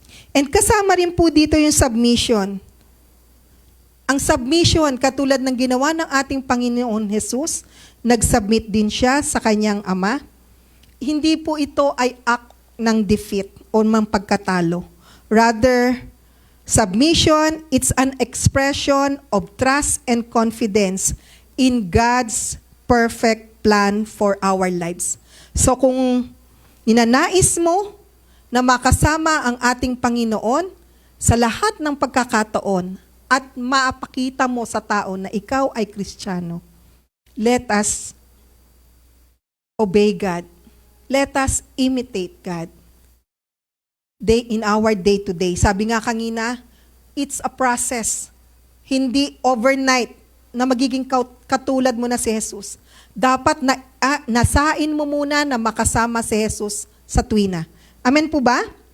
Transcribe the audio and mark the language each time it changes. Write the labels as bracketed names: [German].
[Filipino] And kasama rin po dito yung submission. Ang submission, katulad ng ginawa ng ating Panginoon Jesus, nag-submit din siya sa kanyang Ama. Hindi po ito ay act ng defeat o ng pagkatalo. [English] Rather, submission, it's an expression of trust and confidence in God's perfect plan for our lives. [Filipino] So kung ninanais mo na makasama ang ating Panginoon sa lahat ng pagkakataon at maapakita mo sa tao na ikaw ay Kristiyano, [English] let us obey God. Let us imitate God in our day-to-day. [Filipino] Sabi nga kanina, [English] it's a process. [Filipino] Hindi overnight na magiging katulad mo na si Jesus. Dapat nasain mo muna na makasama si Jesus sa tuwina. Amen po ba?